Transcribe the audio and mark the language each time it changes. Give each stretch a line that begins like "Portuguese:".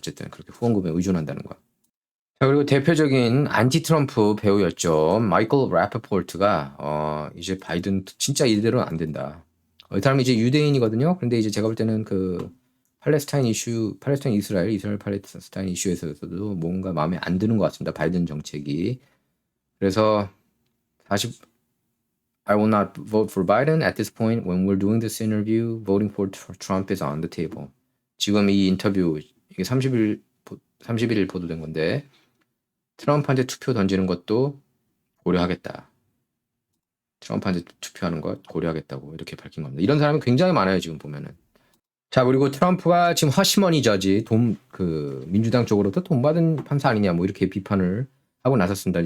Korean: 어쨌든 그렇게 후원금에 의존한다는 거. 자, 그리고 대표적인 안티 트럼프 배우였죠. 마이클 래퍼포트가 이제 바이든 진짜 이대로는 안 된다. 이 사람이 이제 유대인이거든요. 근데 이제 제가 볼 때는 팔레스타인 이스라엘 팔레스타인 이슈에서도 뭔가 마음에 안 드는 것 같습니다. 바이든 정책이.
English: 그래서 I will not vote for Biden at this point. When we're doing this interview, voting for Trump is on the table.
Korean: 지금 이 인터뷰 이게 31일 보도된 건데 트럼프한테 투표 던지는 것도 고려하겠다. 트럼프한테 투표하는 것 고려하겠다고 이렇게 밝힌 겁니다. 이런 사람이 굉장히 많아요. 지금 보면은. 자, 그리고 트럼프가 지금 허시머니 저지 민주당 쪽으로도 돈 받은 판사 아니냐 뭐 이렇게 비판을 하고 나섰습니다.